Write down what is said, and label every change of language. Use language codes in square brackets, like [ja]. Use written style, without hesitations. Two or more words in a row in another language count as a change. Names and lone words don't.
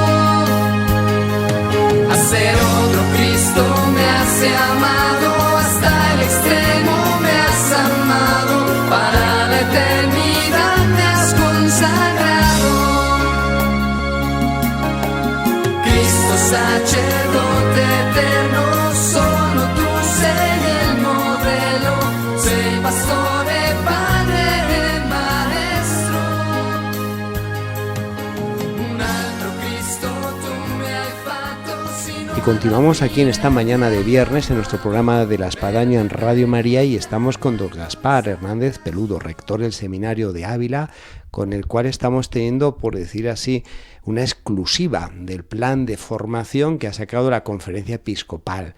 [es] Hacer otro Cristo me hace amado, hasta el extremo me has amado, para la eternidad me has consagrado. Cristo sacerdote eterno, solo tú sei el modelo, [it] sei pastore, padre e maestro. Un altro Cristo tu me hai fatto, [es] sino. Y continuamos aquí en esta mañana de viernes en nuestro programa de la Espadaña en Radio María, y estamos con don Gaspar Hernández Peludo, rector del Seminario de Ávila, con el cual estamos teniendo, por decir así, una exclusiva del plan de formación que ha sacado la Conferencia Episcopal.